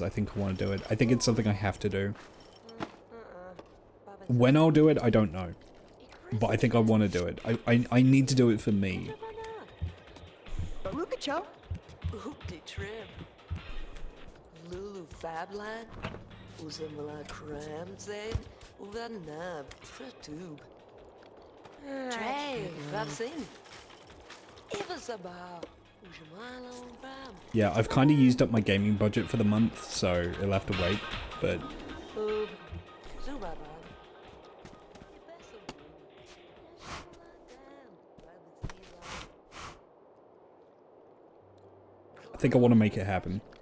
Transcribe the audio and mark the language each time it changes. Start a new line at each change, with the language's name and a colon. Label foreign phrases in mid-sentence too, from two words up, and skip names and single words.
English: I think I want to do it. I think it's something I have to do. When I'll do it, I don't know. But I think I want to do it. I need to do it for me. Lulu Fabland, Uzamala Kramzade, Uvanab, Tube. Trey, Vavsin. Ivasaba, Ujamalo, Bam. Yeah, I've kind of used up my gaming budget for the month, so it'll have to wait, but... I think I want to make it happen.